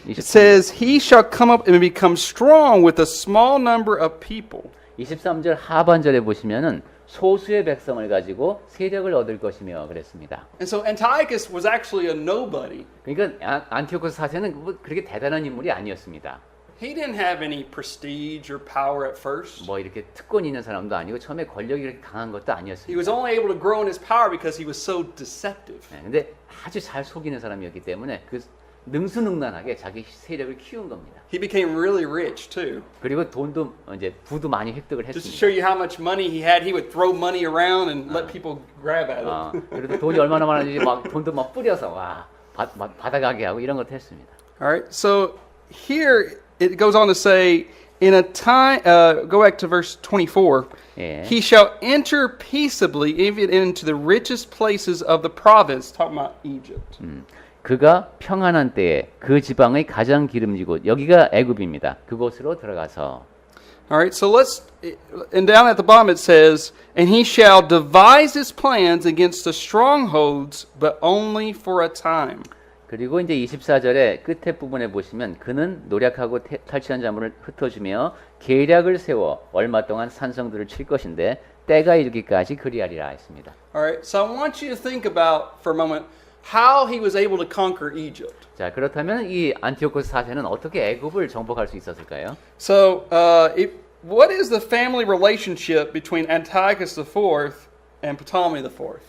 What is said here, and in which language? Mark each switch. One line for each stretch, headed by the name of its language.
English: It says, he shall come up and become strong with a small number of people.
Korean: 23절 하반절에 보시면은 소수의 백성을 가지고 세력을 얻을 것이며 그랬습니다.
English: And so Antiochus was actually a nobody.
Korean: 그러니까 안티오코스 4세는 뭐 그렇게 대단한 인물이 아니었습니다.
English: He didn't have any prestige or power at first.
Korean: 뭐 이렇게 특권 있는 사람도 아니고 처음에 권력이 이렇게 강한 것도
English: He
Korean: 아니었습니다.
English: was only able to grow in his power because he was so deceptive.
Korean: 네, 근데 아주 잘 속이는 사람이었기 때문에 그 능수능란하게 자기 세력을 키운 겁니다.
English: He became really rich too.
Korean: 그리고 돈도 이제 부도 많이 획득을
English: Just to
Korean: 했습니다.
English: show you how much money he had, he would throw money around and let people grab at it.
Korean: 그래도 돈이 얼마나 많은지 막 돈도 막 뿌려서 와 받아가게 하고 이런 것도 했습니다.
English: All right. So here it goes on to say, in a time, go back to verse 24.
Korean: 예.
English: He shall enter peaceably even into the richest places of the province. Talking about Egypt.
Korean: 그가 평안한 때에 그 지방의 가장 기름지고 여기가 애굽입니다. 그곳으로 들어가서
English: All right. So and down at the bottom it says, and he shall devise his plans against the strongholds, but only for a time.
Korean: 그리고 이제 24절의 끝에 부분에 보시면 그는 노력하고 탈취한 자물을 흩어주며 계략을 세워 얼마 동안 산성들을 칠 것인데 때가 이르기까지 그리하리라 했습니다.
English: All right. So I want you to think about for a moment how he was able to conquer Egypt.
Korean: 자, 그렇다면 이 안티오코스 4세는 어떻게 애굽을 정복할 수 있었을까요?
English: So, what is the family relationship between Antiochus IV and Ptolemy IV?